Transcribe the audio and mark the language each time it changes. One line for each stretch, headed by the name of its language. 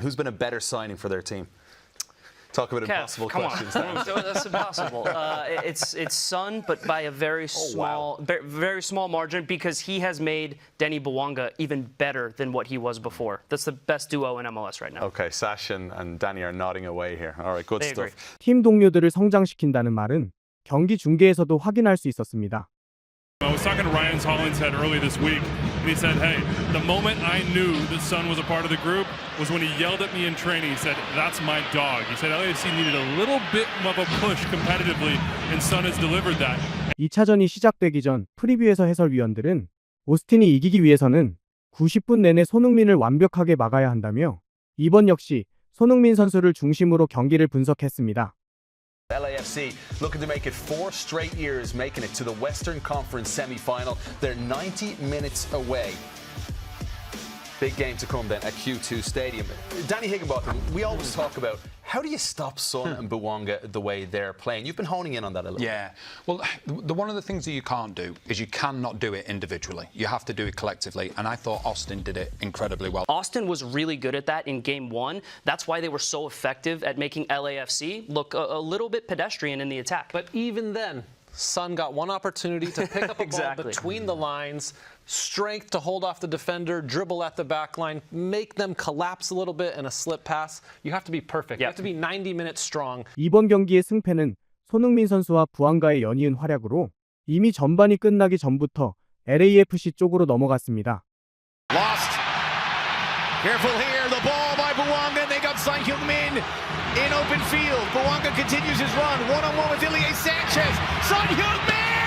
English: Who's been a better signing for their team? Talk about impossible questions. That's impossible. It's Son, but by a very small margin because he has made Denny Bouanga even better than what he was before. That's the best duo in MLS right now. Okay, Sash and Danny are nodding away here. All right, good stuff.
Korean: 팀 동료들을 성장시킨다는 말은 경기 중계에서도 확인할 수 있었습니다.
English: I was talking to Ryan Hollinshead early this week, and he said, hey, the moment I knew that Son was a part of the group was when he yelled at me in training. He said, that's my dog. He said LAFC needed a little bit of a push competitively, and Son has delivered that.
Korean: 2차전이 시작되기 전 프리뷰에서 해설위원들은 오스틴이 이기기 위해서는 90분 내내 손흥민을 완벽하게 막아야 한다며 이번 역시 손흥민 선수를 중심으로 경기를 분석했습니다.
English: LAFC looking to make it 4 straight years, making it to the Western Conference semi-final. They're 90 minutes away. Big game to come then at Q2 Stadium. Danny Higginbotham, we always talk about how do you stop Son and Bouanga the way they're playing? You've been honing in on that a little bit. Yeah. Well, one of the things that you can't do is you cannot do it individually. You have to do it collectively. And I thought Austin did it incredibly well. Austin was really good at that in Game 1. That's why they were so effective at making LAFC look a little bit pedestrian in the attack. But even then, Son got one opportunity to pick up a ball between the lines, strength to hold off the defender, dribble at the back line, make them collapse a little bit in a slip pass. You have to be perfect. You have to be 90 minutes strong.
Korean: 이번 경기의 승패는 손흥민 선수와 부안가의 연이은 활약으로 이미 전반이 끝나기 전부터 LAFC 쪽으로 넘어갔습니다.
English: Lost. Careful here. The ball by Bouanga. They got Son Heung-min in open field. Bouanga continues his run. One-on-one with Ilie Sanchez. Son Heung-min!